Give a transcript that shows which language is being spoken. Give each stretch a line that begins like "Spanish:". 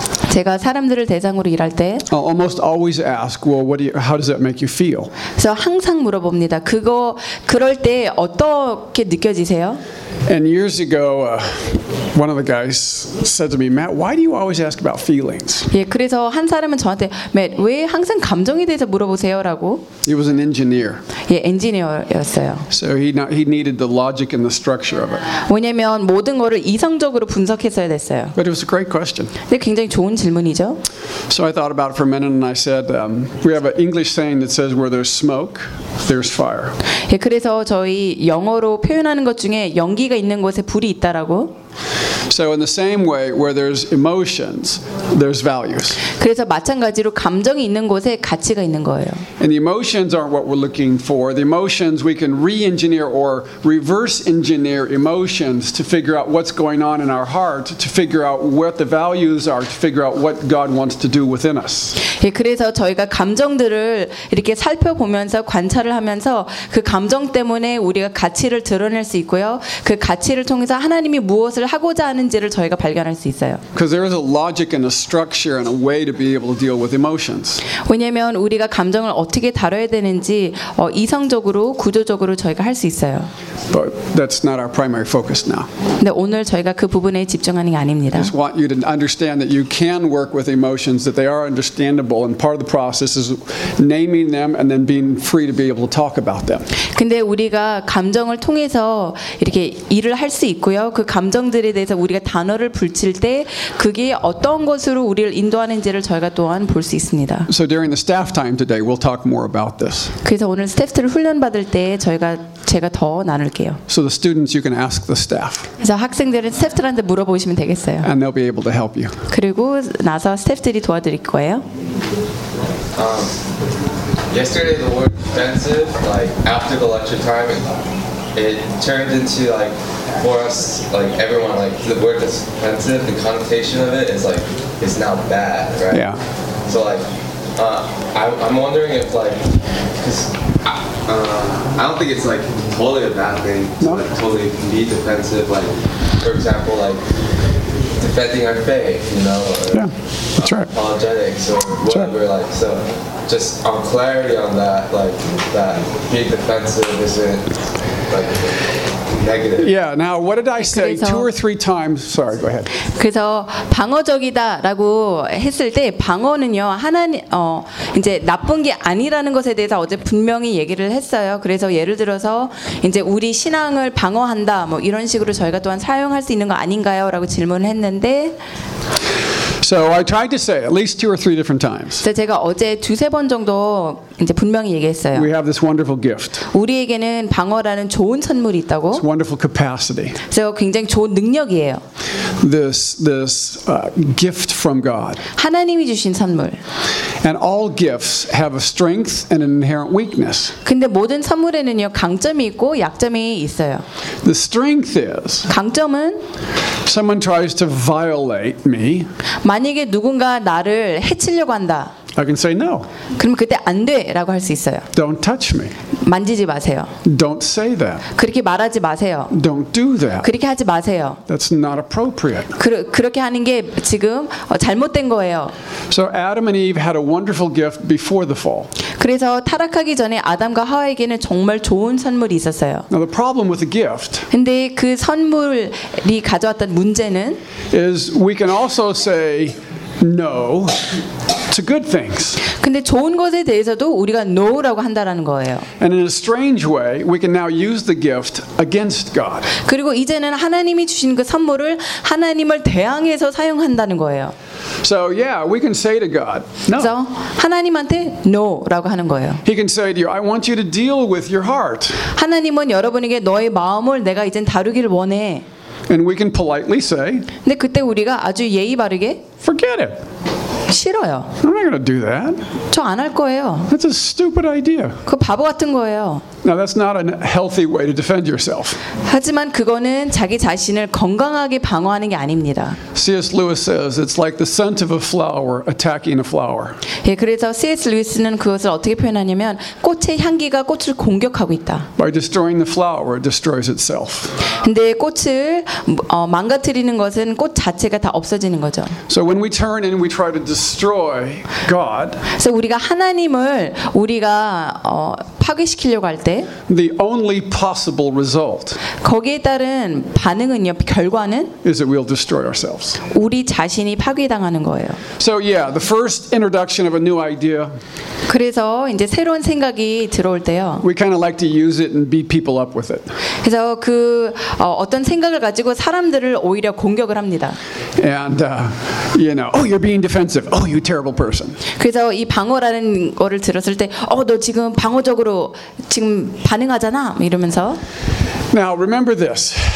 Korean: 제가 사람들을 대상으로 일할 때,
English: almost always ask, "Well, how does that make you feel?"
Korean: 그래서 항상 물어봅니다. 그거 그럴 때 어떻게 느껴지세요?
English: And years ago, one of the guys said to me, "Matt, why do you always ask about feelings?"
Korean: 예, 그래서 한 사람은 저한테, "Matt, 왜 항상 감정에 대해서 물어보세요?"라고.
English: He was an engineer.
Korean: 예, 엔지니어였어요.
English: So he needed the logic and the structure of it.
Korean: 왜냐면 모든 거를 이성적으로 분석했어야 됐어요.
English: But it was a great question.
Korean: 네, 굉장히 좋은 질문이죠.
English: So I thought about it for a minute and I said, we have an English saying that says, "Where there's smoke, there's fire."
Korean: 예, 그래서 저희 영어로 표현하는 것 중에 연기가 있는 곳에 불이 있다라고.
English: So in the same way, where there's emotions, there's values.
Korean: 그래서 마찬가지로 감정이 있는 곳에 가치가 있는 거예요.
English: And the emotions aren't what we're looking for. The emotions we can re-engineer or reverse-engineer emotions to figure out what's going on in our heart, to figure out what the values are, to figure out what God wants to do within us.
Korean: 예, 그래서 저희가 감정들을 이렇게 살펴보면서 관찰을 하면서 그 감정 때문에 우리가 가치를 드러낼 수 있고요. 그 가치를 통해서 하나님이 무엇을 무엇을 하고자 하는지를 저희가 발견할 수 있어요.
English: Because there is a logic and a structure and a way to be able to deal with emotions.
Korean: 왜냐하면 우리가 감정을 어떻게 다뤄야 되는지 이성적으로 구조적으로 저희가 할 수 있어요.
English: But that's not our primary focus now.
Korean: 근데 오늘 저희가 그 부분에 집중하는 게 아닙니다.
English: I just want you to understand that you can work with emotions, that they are understandable, and part of the process is naming them and then being free to be able to talk about them.
Korean: 근데 우리가 감정을 통해서 이렇게 일을 할 수 있고요. 그 감정들에 대해서 우리가 단어를 붙일 때 그게 어떤 것으로 우리를 인도하는지를 저희가 또한 볼 수 있습니다.
English: So during the staff time today, we'll talk more about this.
Korean: 그래서 오늘 스태프들 훈련 받을 때 제가 더 나눌게요.
English: So the students, you can ask the staff.
Korean: 그래서 학생들은 스태프들한테 물어보시면 되겠어요.
English: And they'll be able to help you.
Korean: 그리고 나서 스태프들이 도와드릴 거예요.
English: Yesterday the word defensive, like after the lecture time, it turned into like for us, like everyone, like the word defensive, the connotation of it is like it's now bad, right? Yeah. So like, I'm wondering if like, I don't think it's like totally a bad thing to like totally be defensive, like for example, like defending our faith, you know? Or, yeah. That's right. Apologetics or whatever, right. Like so. Just on clarity on that, like that being defensive isn't like negative. Yeah. Now, what did I say 2 or 3 times? Sorry. Go ahead.
Korean: 그래서 방어적이다라고 했을 때 방어는요 하나님 이제 나쁜 게 아니라는 것에 대해서 어제 분명히 얘기를 했어요. 그래서 예를 들어서 이제 우리 신앙을 방어한다 뭐 이런 식으로 저희가 또한 사용할 수 있는 거 아닌가요?라고 질문을 했는데.
English: So I tried to say at least 2 or 3 different times.
Korean: 제가 어제 두세 번 정도 이제 분명히 얘기했어요.
English: We have this wonderful gift.
Korean: 우리에게는 방어라는 좋은 선물이 있다고.
English: It's wonderful capacity.
Korean: 그래서 굉장히 좋은 능력이에요.
English: This gift from God.
Korean: 하나님이 주신 선물.
English: And all gifts have a strength and an inherent weakness.
Korean: 근데 모든 선물에는요 강점이 있고 약점이 있어요.
English: The strength is.
Korean: 강점은
English: Someone tries to violate me.
Korean: 만약에 누군가 나를 해치려고 한다.
English: I can say no.
Korean: 그럼 그때 안 돼라고 할 수 있어요.
English: Don't touch me.
Korean: 만지지 마세요.
English: Don't say that.
Korean: 그렇게 말하지 마세요.
English: Don't do that.
Korean: 그렇게 하지 마세요.
English: That's not appropriate.
Korean: 그렇게 하는 게 지금 잘못된 거예요.
English: So Adam and Eve had a wonderful gift before the fall.
Korean: 그래서 타락하기 전에 아담과 하와에게는 정말 좋은 선물이 있었어요.
English: Now the problem with the gift.
Korean: 근데 그 선물이 가져왔던 문제는
English: is we can also say no. To good things.
Korean: 근데 좋은 것에 대해서도 우리가 no라고 한다라는 거예요.
English: And in a strange way, we can now use the gift against God.
Korean: 그리고 이제는 하나님이 주신 그 선물을 하나님을 대항해서 사용한다는 거예요.
English: So yeah, we can say to God, no.
Korean: 그래서 하나님한테 no라고 하는 거예요.
English: He can say to you, I want you to deal with your heart.
Korean: 하나님은 여러분에게 너의 마음을 내가 이제 다루기를 원해.
English: And we can politely say.
Korean: 근데 그때 우리가 아주 예의 바르게.
English: Forget it.
Korean: 싫어요.
English: I'm not going to do that.
Korean: 저 안 할 거예요.
English: That's a stupid idea.
Korean: 그 바보 같은 거예요.
English: Now that's not a healthy way to defend yourself.
Korean: 하지만 그거는 자기 자신을 건강하게 방어하는 게 아닙니다.
English: C.S. Lewis says it's like the scent of a flower attacking a flower.
Korean: 예, 그래서 C.S. Lewis는 그것을 어떻게 표현하냐면 꽃의 향기가 꽃을 공격하고 있다.
English: By destroying the flower, it destroys itself.
Korean: 근데 꽃을 망가뜨리는 것은 꽃 자체가 다 없어지는 거죠.
English: So when we turn and we try to destroy God.
Korean: 그래서 우리가 하나님을 우리가 파괴시키려고 할 때
English: the only possible result
Korean: 거기에 따른 반응은요 결과는
English: is that we'll destroy ourselves.
Korean: 우리 자신이 파괴당하는 거예요.
English: So yeah, the first introduction of a new idea.
Korean: 그래서 이제 새로운 생각이 들어올 때요.
English: We kind of like to use it and beat people up with it.
Korean: 그래서 그 어떤 생각을 가지고 사람들을 오히려 공격을 합니다.
English: And you know, oh, you're being defensive. Oh, you terrible person.
Korean: 그래서 이 방어라는 거를 들었을 때, 너 지금 방어적으로 지금 반응하잖아 이러면서.
English: Now remember this.